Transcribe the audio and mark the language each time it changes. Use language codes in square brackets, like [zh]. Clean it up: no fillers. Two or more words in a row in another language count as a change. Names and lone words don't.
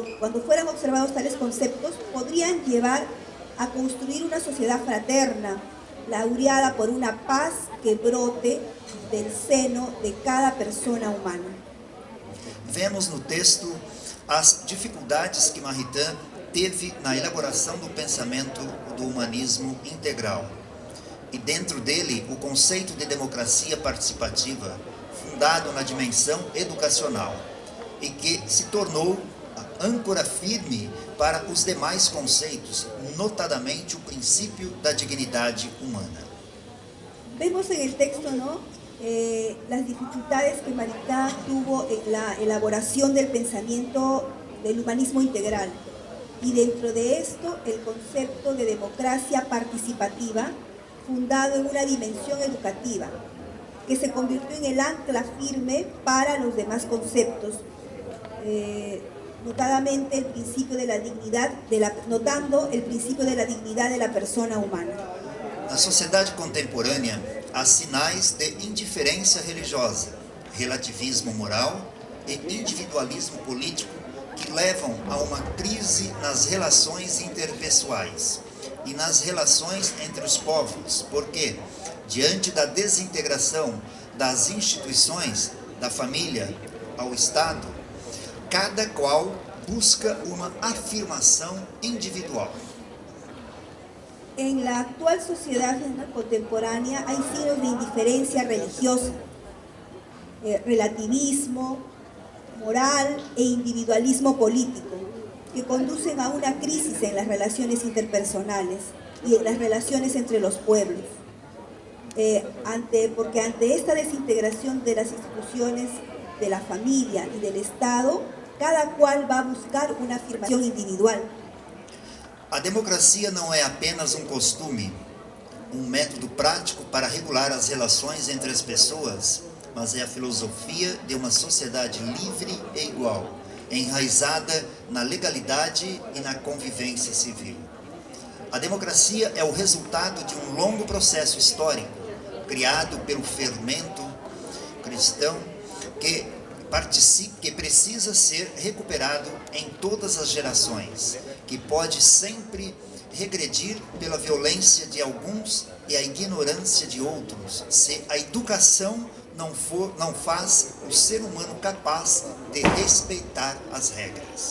[es] podrían llevar a construir una sociedad fraterna, laureada por una paz que brote del seno de cada persona humana. [pt] Vemos no texto as dificuldades que Maritain teve na elaboração do pensamento do humanismo integral. E dentro dele, o conceito de democracia participativa, fundado na dimensão educacional, e que se tornou a âncora firme para os demais conceitos, notadamente o princípio da dignidade humana. [es] Vemos en el texto, ¿no? Las dificultades que Maritain tuvo en la elaboración del pensamiento del humanismo integral. Y dentro de esto, el concepto de democracia participativa, fundado en una dimensión educativa, que se convirtió en el ancla firme para los demás conceptos, notadamente el principio de la dignidad, notando el principio de la dignidad de la persona humana. [pt] Na sociedade contemporânea, há sinais de indiferença religiosa, relativismo moral e individualismo político que levam a uma crise nas relações interpessoais e nas relações entre os povos, porque, diante da desintegração das instituições, da família ao Estado, cada qual busca uma afirmação individual. [es] En la actual sociedad contemporánea hay signos de indiferencia religiosa, relativismo moral e individualismo político, que conducen a una crisis en las relaciones interpersonales y en las relaciones entre los pueblos. Porque ante esta desintegración de las instituciones de la familia y del Estado, cada cual va a buscar una afirmación individual. [pt] A democracia não é apenas um costume, um método prático para regular as relações entre as pessoas, mas é a filosofia de uma sociedade livre e igual, enraizada na legalidade e na convivência civil. A democracia é o resultado de um longo processo histórico, criado pelo fermento cristão, que precisa ser recuperado em todas as gerações, que pode sempre regredir pela violência de alguns e a ignorância de outros, se a educação não faz o ser humano capaz de respeitar as regras.